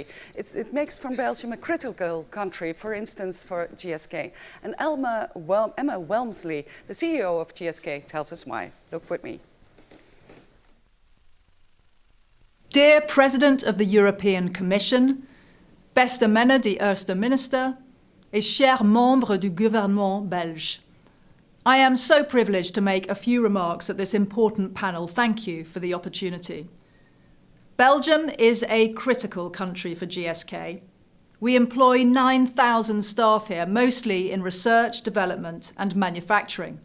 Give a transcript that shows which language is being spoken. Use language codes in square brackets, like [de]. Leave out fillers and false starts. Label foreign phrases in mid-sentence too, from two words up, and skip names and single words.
[en] It makes from Belgium a critical country, for instance, for GSK. And Emma WALMSLEY, the CEO of GSK, tells us why. Look with me. Dear President of the European Commission, [nl] beste meneer de Eerste Minister, [fr] et chers membres du gouvernement belge. [en] I am so privileged to make a few remarks at this important panel. Thank you for the opportunity. Belgium is a critical country for GSK. We employ 9,000 staff here, mostly in research, development, and manufacturing.